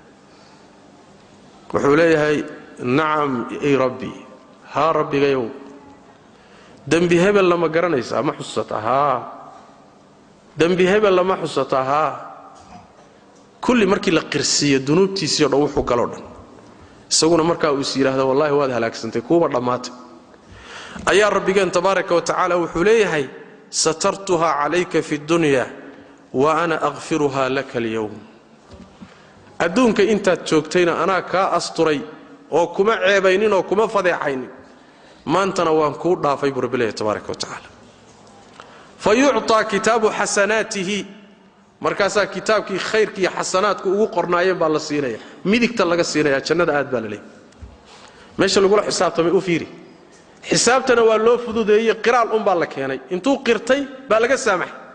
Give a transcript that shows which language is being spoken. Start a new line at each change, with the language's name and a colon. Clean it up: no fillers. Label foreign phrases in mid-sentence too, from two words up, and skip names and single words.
Somali: wuxuu leeyahay na'am
Arabic: أي ربي
Somali: ha rabbigayow dambi hebel lama garanaysaa ma xusataha dambi hebel lama xusataha kulli markii la qirsiyo dunuubtiisa oo wuxuu galo dhan isaguna markaa uu yiraahdo wallahi waad halaagsantay kuuba dhamaatay ayaa rabbigeen
Arabic: تبارك وتعالى
Somali: wuxuu leeyahay
Arabic: سترتها عليك في الدنيا وأنا أغفرها لك اليوم
Somali: adduunka intaad joogtayna ana ka asturay oo kuma ceebaynin oo kuma fadeexaynin maantana waan ku dhaafay rabbiga
Arabic: تبارك وتعالى فيؤتى كتاب حسناته
Somali: markaasa kitaabkii khayrkii xasanaadku ugu qornaayeen baa la siinaya midigta laga siinaya jannada aad baa la leeyahay meesha lagu la xisaabtamay u fiiri xisaabtana waa loo fududeeyay qiraal baa la keenay intuu qirtay baa laga saamaxay